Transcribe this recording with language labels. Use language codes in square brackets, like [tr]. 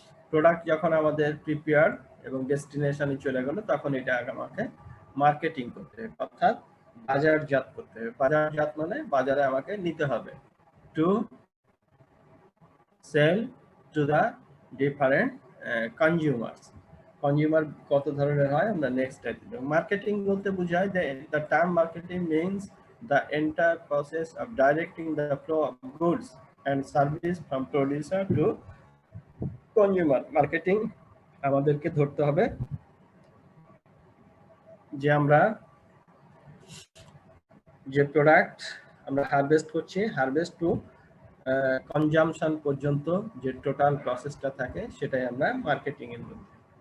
[bn] Product যখন আমাদের prepare এবং ডেস্টিনেশনে চলে গেল তখন এটা আমাকে মার্কেটিং করতে হবে, অর্থাৎ বাজারজাত করতে হবে। বাজারজাত মানে বাজারে আমাকে নিতে হবে, [en] To sell to the different consumers. [bn] Consumer কত ধরনের হয় আমরা নেক্সট টাইম। মার্কেটিং বলতে বোঝায় যে [en] The term marketing means the entire process of directing the flow of goods and service from producer to consumer. [bn] Marketing আমাদেরকে ধরতে হবে যে আমরা যে প্রোডাক্ট আমরা হারভেস্ট করছি, হারভেস্ট টু কনজাম্পশন পর্যন্ত যে টোটাল প্রসেসটা থাকে সেটাই আমরা মার্কেটিং এর মধ্যে।